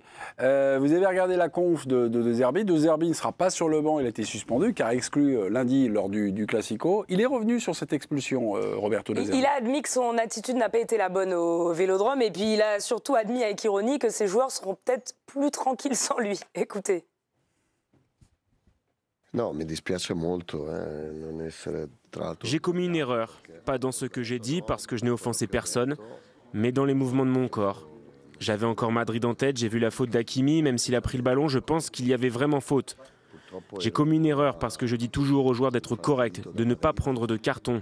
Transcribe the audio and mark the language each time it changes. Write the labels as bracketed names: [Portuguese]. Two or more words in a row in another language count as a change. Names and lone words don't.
[French] Vous avez regardé la conf de Zerbi. De Zerbi ne sera pas sur le banc, il a été suspendu, car exclu lundi lors du Classico. Il est revenu sur cette expulsion, Roberto De Zerbi. Il a admis que son attitude n'a pas été la bonne au Vélodrome, et puis il a surtout admis avec ironie que ses joueurs seront peut-être plus tranquilles sans lui. Écoutez. [Italian] No, mi dispiace molto non essere tratto. [French] J'ai commis une erreur, pas dans ce que j'ai dit parce que je n'ai offensé personne, mais dans les mouvements de mon corps. J'avais encore Madrid en tête, j'ai vu la faute d'Hakimi, même s'il a pris le ballon, je pense qu'il y avait vraiment faute. J'ai commis une erreur parce que je dis toujours aux joueurs d'être corrects, de ne pas prendre de carton.